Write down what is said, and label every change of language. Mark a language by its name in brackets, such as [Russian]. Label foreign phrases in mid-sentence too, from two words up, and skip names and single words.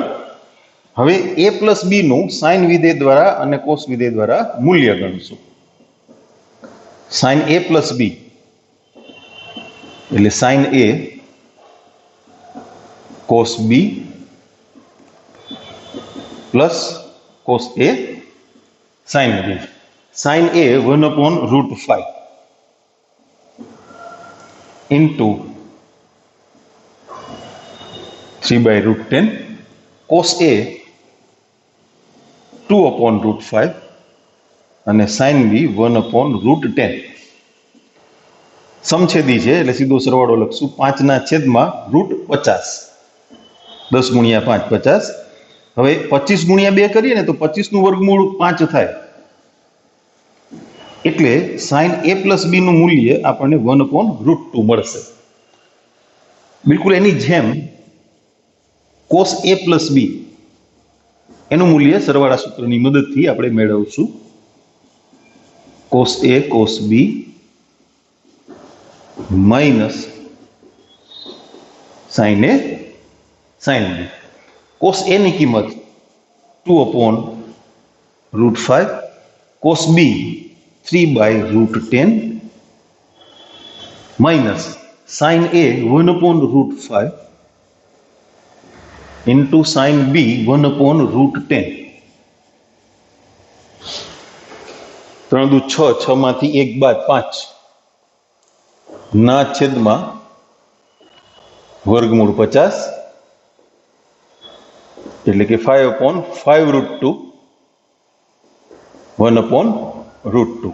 [Gujarati] હવે [English] a plus b [Gujarati] નું સાઇન વિધેય દ્વારા અને કોસ વિધેય દ્વારા મૂલ્ય ગણશું. [English] sine a plus b [Gujarati] એટલે [English] sine a cos b plus cos a sin b. sin a 1/√5 into 3/√10 cos A 2/√5 અને sin B 1/√10. [Gujarati] સમછેદી છે એટલે સીધો સરવાળો લખશું 5/√50. 10 × 5 50. હવે 25 × 2 કરીએ ને તો 25 નું વર્ગમૂળ 5 થાય, એટલે [English] sin A + B [Gujarati] નું મૂલ્ય આપણને 1/√2 મળશે. બિલકુલ એની જેમ [English] cos A + B [Gujarati] એનું મૂલ્ય સરવાળા સૂત્રની મદદથી આપણે મેળવશું. [English] cos A cos B minus sin A sin B. cos A [Gujarati] ની કિંમત 2/√5, [English] cos B 3/√10 minus sin A 1/√5 into sin B 1/√10. [Gujarati] 3 દુ 6, 6 માંથી 1 બાદ 5 ના છેદમાં વર્ગમૂળ 50, એટલે કે 5/5√2 1/√2.